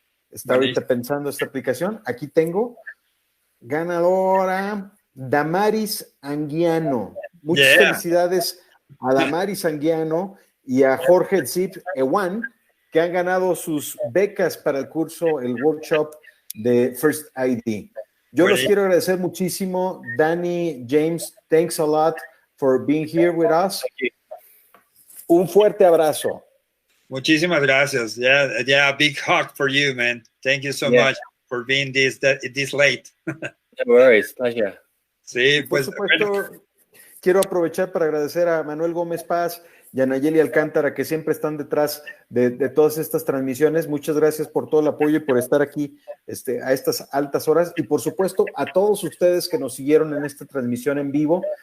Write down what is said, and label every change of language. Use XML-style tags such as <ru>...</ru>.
<es>Está ahorita pensando esta aplicación. Aquí tengo ganadora Damaris Anguiano. Muchas felicidades a Damaris Anguiano y a Jorge Zip Ewan, que han ganado sus becas para el curso, el workshop de First ID. Yo los quiero agradecer muchísimo.</es> <en>Danny, James, thanks a lot for being here with us.</en> <es>Un fuerte abrazo. Muchísimas gracias.</es> <en>Yeah, big hug for you, man. Thank you so much for being this late. No worries, pleasure.</en> <es>Sí, pues. Por supuesto, quiero aprovechar para agradecer a Manuel Gómez Paz y a Nayeli Alcántara, que siempre están detrás de todas estas transmisiones. Muchas gracias por todo el apoyo y por estar aquí a estas altas horas. Y por supuesto, a todos ustedes que nos siguieron en esta transmisión en vivo.</es>